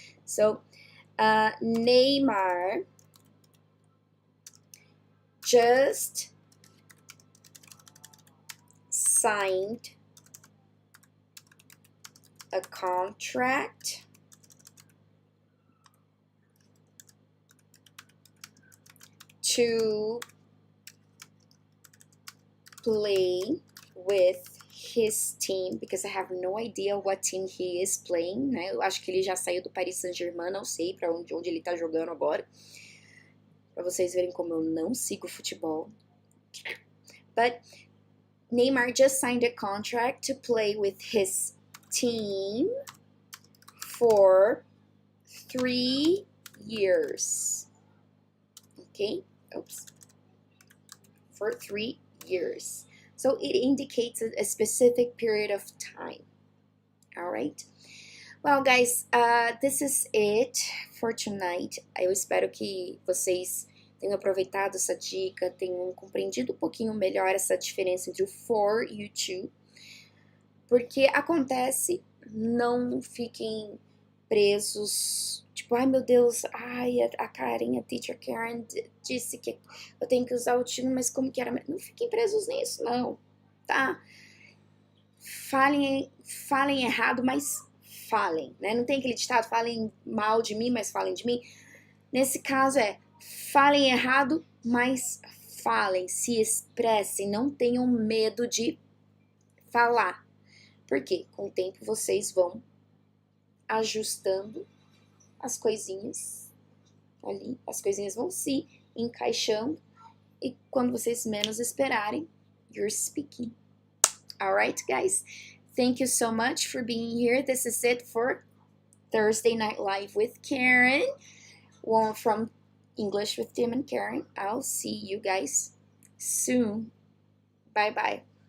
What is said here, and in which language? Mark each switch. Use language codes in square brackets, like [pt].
[en] So, Neymar just signed a contract to play with his team, because I have no idea what team he is playing, né? [pt] Eu acho que ele já saiu do Paris Saint-Germain, não sei para onde ele tá jogando agora. Para vocês verem como eu não sigo futebol. [en] But Neymar just signed a contract to play with his team for 3 years. okay? Oops. For 3 years. So it indicates a specific period of time. All right? Well, guys, this is it for tonight. [pt] Eu espero que vocês tenham aproveitado essa dica, tenham compreendido um pouquinho melhor essa diferença entre o for e o to. Porque acontece, não fiquem presos, tipo, ai meu Deus, ai a Karen, a teacher Karen disse que eu tenho que usar o to, mas como que era? Não fiquem presos nisso, não, tá? Falem errado, mas falem, né? Não tem aquele ditado, falem mal de mim, mas falem de mim. Nesse caso falem errado, mas falem, se expressem, não tenham medo de falar. Porque com o tempo vocês vão ajustando as coisinhas ali, as coisinhas vão se encaixando e quando vocês menos esperarem, [en] you're speaking. Alright, guys? Thank you so much for being here. This is it for Thursday Night Live with Karen. One from English with Tim and Karen. I'll see you guys soon. Bye-bye.